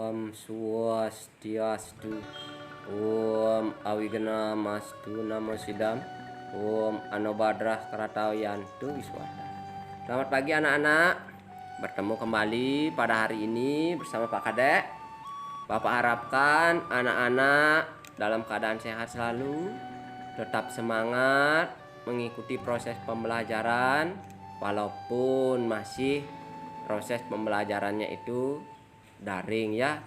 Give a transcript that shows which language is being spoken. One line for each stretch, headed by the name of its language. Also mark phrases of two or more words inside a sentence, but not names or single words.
Sanskrit: Swastiastu. Om Awigana Mastu Namo Sidam. Om Anobadrah Karatawiyantu Wiswata.
Indonesian: Selamat pagi anak-anak. Bertemu kembali pada hari ini bersama Pak Kadek. Bapak harapkan anak-anak dalam keadaan sehat selalu, tetap semangat mengikuti proses pembelajaran walaupun masih proses pembelajarannya itu daring ya.